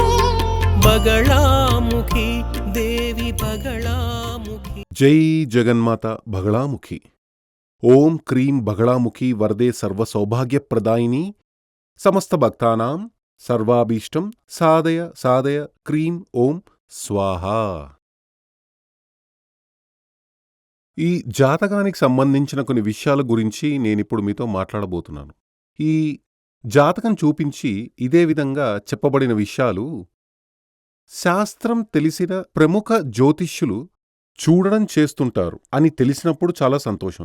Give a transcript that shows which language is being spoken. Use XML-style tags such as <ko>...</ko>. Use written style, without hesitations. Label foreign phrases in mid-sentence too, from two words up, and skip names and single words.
<sa>बगलामुखी देवी बगलामुखी। जय जगन्माता बगलामुखी। ओम क्रीं बगलामुखी वरदे सर्वसौभाग्यप्रदायिनी समस्त भक्तानां सर्वाभीष्टं साधय साधय क्रीं ओम् स्वाहा।</sa> <te>ఈ జాతకానికి సంబంధించిన కొన్ని విషయాల గురించి నేనిప్పుడు మీతో మాట్లాడబోతున్నాను. ఈ జాతకం చూపించి ఇదే విధంగా చెప్పబడిన విషయాలు శాస్త్రం తెలిసిన ప్రముఖ జ్యోతిష్యులు చూడడం చేస్తుంటారు అని తెలిసినప్పుడు చాలా సంతోషం.</te>